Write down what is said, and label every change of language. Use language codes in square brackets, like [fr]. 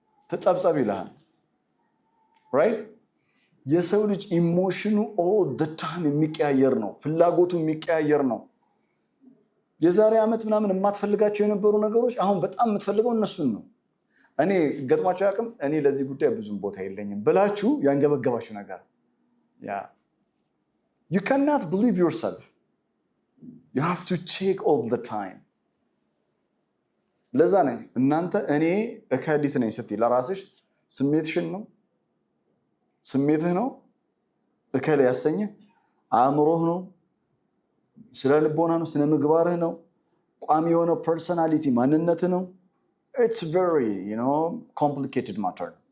[am] ተጸብጸብ ይልሃል። ራይት የሰው ልጅ ኢሞሽኑ [en] ኦል ዘ ታይም [am] የሚቀያየር ነው። ፍላጎቱ የሚቀያየር ነው። የዛሬ ዓመት ምናምን የማትፈልጋቸው የነበሩ ነገሮች አሁን በጣም የምትፈልገው እነሱን ነው። እኔ ገጥሟቸው ያቅም እኔ ለዚህ ጉዳይ ብዙም ቦታ የለኝም ብላችሁ ያንገበገባችሁ ነገር [en] you cannot believe yourself. you have to check all the time. [am] ለዛ ነኝ እናንተ እኔ እከዲት ነኝ ስትይ ለራስሽ ስሜትሽን ነው ስሜትህ ነው እከለ ያሰኘ አእምሮህ ነው ስለ ልቦና ነው ስነ ምግባርህ ነው ቋሚ የሆነ ፐርሰናሊቲ ማንነትህ ነው። [en] it's very complicated matter.